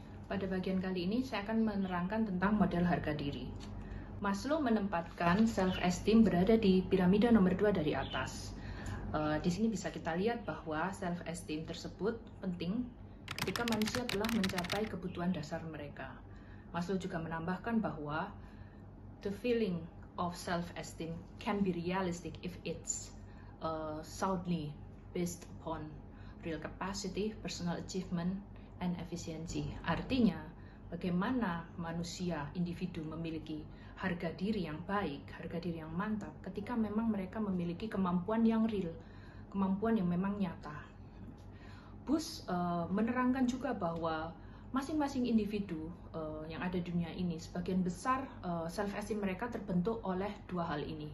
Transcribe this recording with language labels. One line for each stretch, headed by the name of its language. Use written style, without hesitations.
Indonesian: Pada bagian kali ini saya akan menerangkan tentang model harga diri. Maslow menempatkan self-esteem berada di piramida nomor 2 dari atas. Di sini bisa kita lihat bahwa self-esteem tersebut penting ketika manusia telah mencapai kebutuhan dasar mereka.
English: Maslow
Indonesian: juga menambahkan bahwa
English: the feeling of self-esteem can be realistic if it's soundly based upon real capacity, personal achievement, and efficiency.
Indonesian: Artinya, bagaimana manusia, individu memiliki harga diri yang baik, harga diri yang mantap ketika memang mereka memiliki kemampuan yang real, kemampuan yang memang nyata. Bush menerangkan juga bahwa masing-masing individu yang ada di dunia ini, sebagian besar self-esteem mereka terbentuk oleh dua hal ini.